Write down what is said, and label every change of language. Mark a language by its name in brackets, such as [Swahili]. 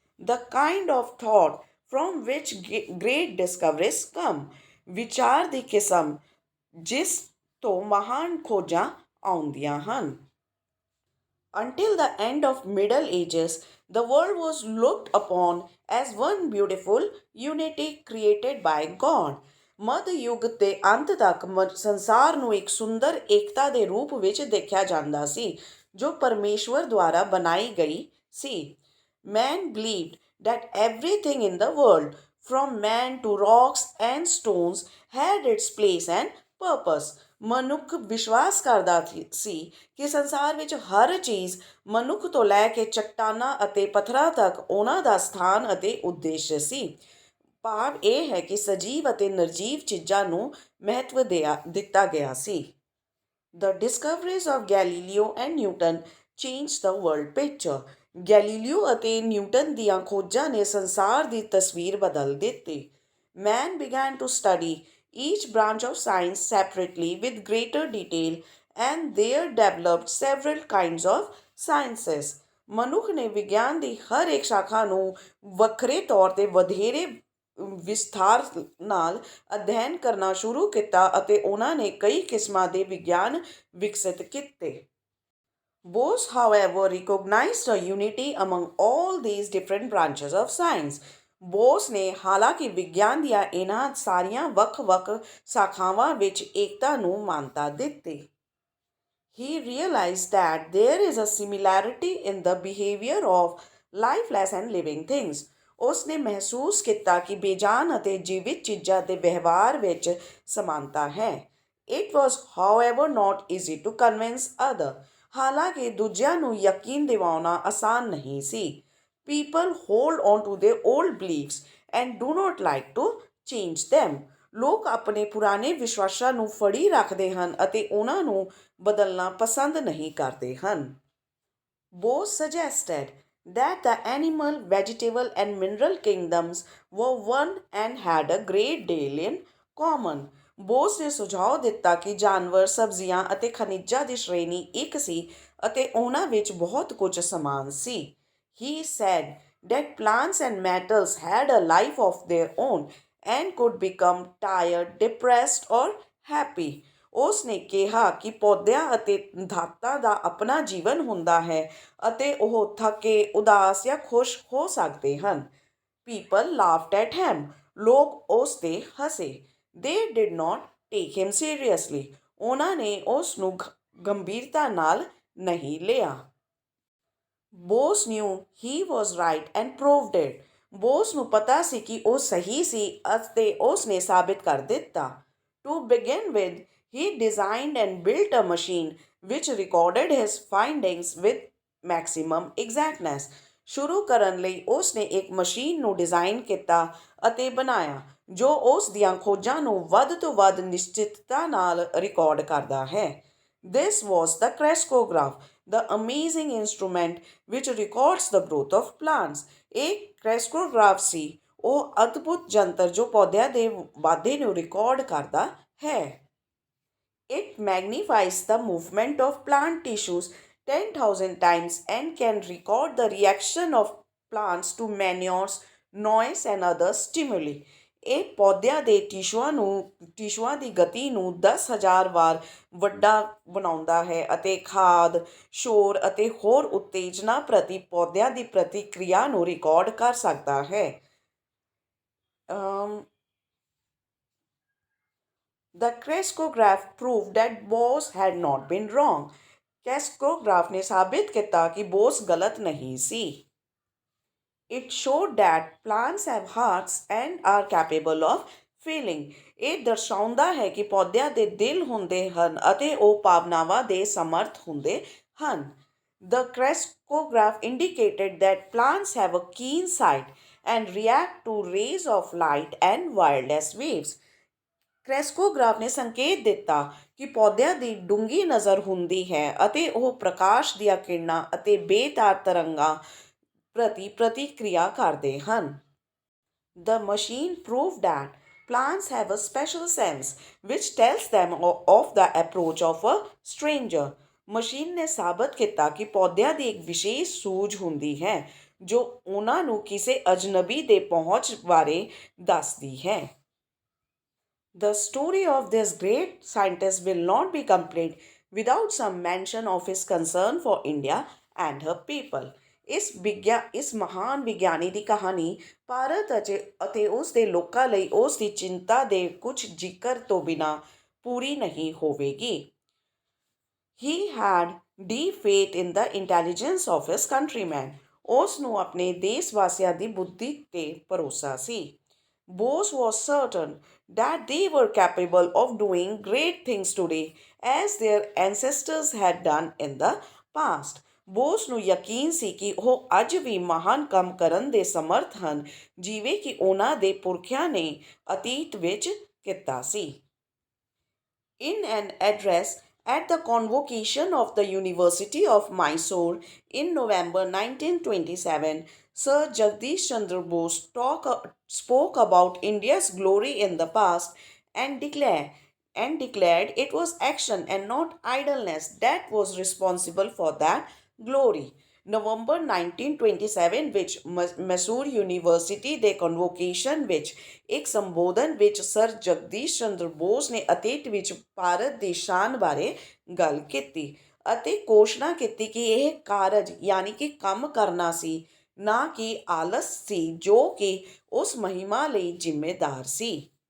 [English] The kind of thought from which great discoveries come. [Punjabi] ਵਿਚਾਰ ਦੀ ਕਿਸਮ ਜਿਸ ਤੋਂ ਮਹਾਨ ਖੋਜਾਂ ਆਉਂਦੀਆਂ ਹਨ। [English] Until the end of Middle Ages, the world was looked upon as one beautiful unity created by God. [Punjabi] ਮੱਧ ਯੁੱਗ ਦੇ ਅੰਤ ਤੱਕ ਸੰਸਾਰ ਨੂੰ ਇੱਕ ਸੁੰਦਰ ਏਕਤਾ ਦੇ ਰੂਪ ਵਿੱਚ ਦੇਖਿਆ ਜਾਂਦਾ ਸੀ, ਜੋ ਪਰਮੇਸ਼ਵਰ ਦੁਆਰਾ ਬਣਾਈ ਗਈ ਸੀ। [English] Man believed that everything in the world, from man to rocks and stones, had its place and purpose. [Punjabi] ਮਨੁੱਖ ਵਿਸ਼ਵਾਸ ਕਰਦਾ ਸੀ ਕਿ ਸੰਸਾਰ ਵਿੱਚ ਹਰ ਚੀਜ਼, ਮਨੁੱਖ ਤੋਂ ਲੈ ਕੇ ਚੱਟਾਨਾਂ ਅਤੇ ਪੱਥਰਾਂ ਤੱਕ, ਉਹਨਾਂ ਦਾ ਸਥਾਨ ਅਤੇ ਉਦੇਸ਼ ਸੀ। ਭਾਵ ਇਹ ਹੈ ਕਿ ਸਜੀਵ ਅਤੇ ਨਿਰਜੀਵ ਚੀਜ਼ਾਂ ਨੂੰ ਮਹੱਤਵ ਦਿੱਤਾ ਗਿਆ ਸੀ। [English] The discoveries of Galileo and Newton changed the world picture. [Punjabi] Galileo ਅਤੇ ਨਿਊਟਨ ਦੀਆਂ ਖੋਜਾਂ ਨੇ ਸੰਸਾਰ ਦੀ ਤਸਵੀਰ ਬਦਲ ਦਿੱਤੀ। [English] Man began to study each branch of science separately with greater detail, and there developed several kinds of sciences. [Punjabi] ਮਨੁੱਖ ਨੇ ਵਿਗਿਆਨ ਦੀ ਹਰ ਇੱਕ ਸ਼ਾਖਾ ਨੂੰ ਵੱਖਰੇ ਤੌਰ 'ਤੇ ਵਧੇਰੇ ਵਿਸਥਾਰ ਨਾਲ ਅਧਿਐਨ ਕਰਨਾ ਸ਼ੁਰੂ ਕੀਤਾ ਅਤੇ ਉਹਨਾਂ ਨੇ ਕਈ ਕਿਸਮਾਂ ਦੇ ਵਿਗਿਆਨ ਵਿਕਸਿਤ ਕੀਤੇ। [English] Bose, however, recognized a unity among all these different branches of science. [Punjabi] Bose ਨੇ ਹਾਲਾਂਕਿ ਵਿਗਿਆਨ ਦੀਆਂ ਇਹਨਾਂ ਸਾਰੀਆਂ ਵੱਖ-ਵੱਖ ਸ਼ਾਖਾਵਾਂ ਵਿੱਚ ਏਕਤਾ ਨੂੰ ਮਾਨਤਾ ਦਿੱਤੀ। [English] He realized that there is a similarity in the behavior of lifeless and living things. [Punjabi] ਉਸ ਨੇ ਮਹਿਸੂਸ ਕੀਤਾ ਕਿ ਬੇਜਾਨ ਅਤੇ ਜੀਵਿਤ ਚੀਜ਼ਾਂ ਦੇ ਵਿਵਹਾਰ ਵਿੱਚ ਸਮਾਨਤਾ ਹੈ। [English] It was, however, not easy to convince others. [Punjabi] ਹਾਲਾਂਕਿ ਦੂਜਿਆਂ ਨੂੰ ਯਕੀਨ ਦਿਵਾਉਣਾ ਆਸਾਨ ਨਹੀਂ ਸੀ। [English] People hold on to their old beliefs and do not like to change them. [Punjabi] ਲੋਕ ਆਪਣੇ ਪੁਰਾਣੇ ਵਿਸ਼ਵਾਸਾਂ ਨੂੰ ਫੜੀ ਰੱਖਦੇ ਹਨ ਅਤੇ ਉਹਨਾਂ ਨੂੰ ਬਦਲਣਾ ਪਸੰਦ ਨਹੀਂ ਕਰਦੇ ਹਨ। [English] Bose suggested that the animal, vegetable and mineral kingdoms were one and had a great deal in common. [Punjabi] Bose ਨੇ ਸੁਝਾਅ ਦਿੱਤਾ ਕਿ ਜਾਨਵਰ, ਸਬਜ਼ੀਆਂ ਅਤੇ ਖਣਿਜਾਂ ਦੀ ਸ਼੍ਰੇਣੀ ਇੱਕ ਸੀ ਅਤੇ ਉਹਨਾਂ ਵਿੱਚ ਬਹੁਤ ਕੁਝ ਸਮਾਨ ਸੀ। [English] He said that plants and metals had a life of their own and could become tired, depressed or happy. [Punjabi] ਉਸ ਨੇ ਕਿਹਾ ਕਿ ਪੌਦਿਆਂ ਅਤੇ ਧਾਤਾਂ ਦਾ ਆਪਣਾ ਜੀਵਨ ਹੁੰਦਾ ਹੈ ਅਤੇ ਉਹ ਥੱਕੇ, ਉਦਾਸ ਜਾਂ ਖੁਸ਼ ਹੋ ਸਕਦੇ ਹਨ। [English] People laughed at him. [Punjabi] ਲੋਕ ਉਸ 'ਤੇ ਹੱਸੇ। [English] They did not take him seriously. [Punjabi] ਉਹਨਾਂ ਨੇ ਉਸ ਨੂੰ ਗੰਭੀਰਤਾ ਨਾਲ ਨਹੀਂ ਲਿਆ। [English] Bose knew he was right and proved it. [Punjabi] Bose ਨੂੰ ਪਤਾ ਸੀ ਕਿ ਉਹ ਸਹੀ ਸੀ ਅਤੇ ਉਸ ਨੇ ਸਾਬਿਤ ਕਰ ਦਿੱਤਾ। [English] To begin with, he designed and built a machine which recorded his findings with maximum exactness. [Punjabi] ਸ਼ੁਰੂ ਕਰਨ ਲਈ ਉਸ ਨੇ ਇੱਕ ਮਸ਼ੀਨ ਨੂੰ ਡਿਜ਼ਾਈਨ ਕੀਤਾ ਅਤੇ ਬਣਾਇਆ ਜੋ ਉਸ ਦੀਆਂ ਖੋਜਾਂ ਨੂੰ ਵੱਧ ਤੋਂ ਵੱਧ ਨਿਸ਼ਚਿਤਤਾ ਨਾਲ ਰਿਕਾਰਡ ਕਰਦਾ ਹੈ। [English] This was the crescograph, the amazing instrument which records the growth of plants. [Punjabi] ਇਹ ਕ੍ਰੈਸਕੋਗ੍ਰਾਫ ਸੀ, ਉਹ ਅਦਭੁਤ ਯੰਤਰ ਜੋ ਪੌਦਿਆਂ ਦੇ ਵਾਧੇ ਨੂੰ ਰਿਕਾਰਡ ਕਰਦਾ ਹੈ। [English] It magnifies the movement of plant tissues 10,000 times and can record the reaction of plants to manures, noise and other stimuli. [Punjabi] ਇਹ ਪੌਦਿਆਂ ਦੇ ਟਿਸ਼ੂਆਂ ਦੀ ਗਤੀ ਨੂੰ 10,000 ਵਾਰ ਵੱਡਾ ਬਣਾਉਂਦਾ ਹੈ ਅਤੇ ਖਾਦ, ਸ਼ੋਰ ਅਤੇ ਹੋਰ ਉਤੇਜਨਾ ਪ੍ਰਤੀ ਪੌਦਿਆਂ ਦੀ ਪ੍ਰਤੀਕਿਰਿਆ ਨੂੰ ਰਿਕਾਰਡ ਕਰ ਸਕਦਾ ਹੈ। [English] The crescograph proved that Bose had not been wrong. [Punjabi] ਕ੍ਰੈਸਕੋਗ੍ਰਾਫ ਨੇ ਸਾਬਿਤ ਕੀਤਾ ਕਿ ਬੋਸ ਗਲਤ ਨਹੀਂ ਸੀ। [English] It showed that plants have hearts and are capable of feeling. [Punjabi] ਇਹ ਦਰਸਾਉਂਦਾ ਹੈ ਕਿ ਪੌਦਿਆਂ ਦੇ ਦਿਲ ਹੁੰਦੇ ਹਨ ਅਤੇ ਉਹ ਭਾਵਨਾਵਾਂ ਦੇ ਸਮਰਥ ਹੁੰਦੇ ਹਨ। [English] The crescograph indicated that plants have a keen sight and react to rays of light and wireless waves. [Punjabi] ਕ੍ਰੈਸਕੋਗ੍ਰਾਫ ਨੇ ਸੰਕੇਤ ਦਿੱਤਾ ਕਿ ਪੌਦਿਆਂ ਦੀ ਡੂੰਘੀ ਨਜ਼ਰ ਹੁੰਦੀ ਹੈ ਅਤੇ ਉਹ ਪ੍ਰਕਾਸ਼ ਦੀਆਂ ਕਿਰਨਾਂ ਅਤੇ ਬੇਤਾਰ ਤਰੰਗਾਂ ਪ੍ਰਤੀ ਪ੍ਰਤੀਕਿਰਿਆ ਕਰਦੇ ਹਨ। [English] The machine proved that plants have a special sense which tells them of the approach of a stranger. [Punjabi] Machine ਨੇ ਸਾਬਤ ਕੀਤਾ ਕਿ ਪੌਦਿਆਂ ਦੀ ਇੱਕ ਵਿਸ਼ੇਸ਼ ਸੂਝ ਹੁੰਦੀ ਹੈ ਜੋ ਉਹਨਾਂ ਨੂੰ ਕਿਸੇ ਅਜਨਬੀ ਦੇ ਪਹੁੰਚ ਬਾਰੇ ਦੱਸਦੀ ਹੈ। [English] The story of this great scientist will not be complete without some mention of his concern for India and her people. [Punjabi] ਇਸ ਮਹਾਨ ਵਿਗਿਆਨੀ ਦੀ ਕਹਾਣੀ ਭਾਰਤ ਅਤੇ ਉਸ ਦੇ ਲੋਕਾਂ ਲਈ ਉਸ ਦੀ ਚਿੰਤਾ ਦੇ ਕੁਝ ਜ਼ਿਕਰ ਤੋਂ ਬਿਨਾਂ ਪੂਰੀ ਨਹੀਂ ਹੋਵੇਗੀ। [English] He had deep faith in the intelligence of his countrymen. [Punjabi] ਉਸ ਨੂੰ ਆਪਣੇ ਦੇਸ਼ ਵਾਸੀਆਂ ਦੀ ਬੁੱਧੀ 'ਤੇ ਭਰੋਸਾ ਸੀ। [English] Bose was certain that they were capable of doing great things today as their ancestors had done in the past. [Punjabi] Bose ਨੂੰ ਯਕੀਨ ਸੀ ਕਿ ਉਹ ਅੱਜ ਵੀ ਮਹਾਨ ਕੰਮ ਕਰਨ ਦੇ ਸਮਰਥ ਹਨ ਜਿਵੇਂ ਕਿ ਉਹਨਾਂ ਦੇ ਪੁਰਖਿਆਂ ਨੇ ਅਤੀਤ ਵਿੱਚ ਕੀਤਾ ਸੀ। [English] In an address At the convocation of the University of Mysore in November 1927, Sir Jagdish Chandra Bose spoke about India's glory in the past and declared it was action and not idleness that was responsible for that glory. [Punjabi] ਨਵੰਬਰ 1927 ਵਿੱਚ Mysore university ਦੇ convocation ਵਿੱਚ ਇੱਕ ਸੰਬੋਧਨ ਵਿੱਚ sir Jagdish Chandra Bose ਨੇ ਅਤੀਤ ਵਿੱਚ ਭਾਰਤ ਦੀ ਸ਼ਾਨ ਬਾਰੇ ਗੱਲ ਕੀਤੀ ਅਤੇ ਘੋਸ਼ਣਾ ਕੀਤੀ ਕਿ ਇਹ ਕਾਰਜ ਯਾਨੀ ਕਿ ਕੰਮ ਕਰਨਾ ਸੀ, ਨਾ ਕਿ ਆਲਸ ਸੀ ਜੋ ਕਿ ਉਸ ਮਹਿਮਾ ਲਈ ਜ਼ਿੰਮੇਦਾਰ ਸੀ।